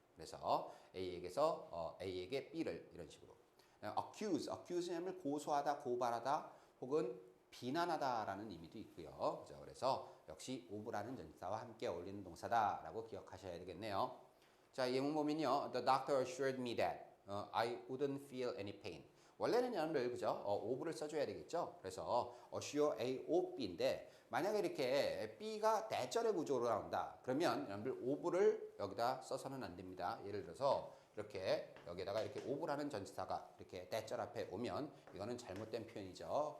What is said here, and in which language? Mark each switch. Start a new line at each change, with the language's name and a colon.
Korean: 그래서 A에게 B를 이런 식으로. accuse는 고소하다, 고발하다, 혹은 비난하다라는 의미도 있고요. 그죠? 그래서 역시 of라는 전치사와 함께 어울리는 동사다라고 기억하셔야 되겠네요. 자, 예문 보면요.
English: The doctor assured me that I wouldn't feel any pain.
Korean: 원래는 여러분들 그죠? of를 써줘야 되겠죠. 그래서 assure A of B인데 만약에 이렇게 B가 대절의 구조로 나온다. 그러면 여러분들 of를 여기다 써서는 안 됩니다. 예를 들어서 이렇게 여기다가 이렇게 of라는 전치사가 이렇게 대절 앞에 오면 이거는 잘못된 표현이죠.